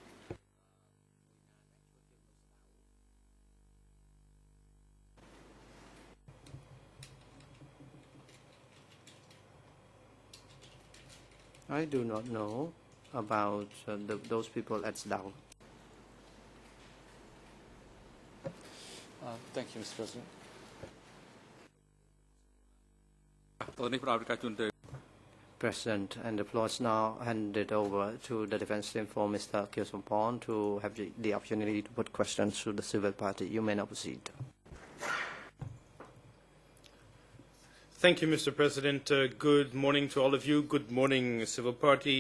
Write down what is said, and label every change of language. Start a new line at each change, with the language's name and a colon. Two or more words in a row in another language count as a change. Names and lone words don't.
English: I do not know about those people at Sadao. Thank you, Mr. President.
Khmer: តើនេះផ្ដល់ឱកាសជូនទៅ
English: President. And the floor is now handed over to the defense team for Mr. Kyo Sompon to have the opportunity to put questions to the civil party. You may now proceed. Thank you, Mr. President. Good morning to all of you. Good morning, civil party.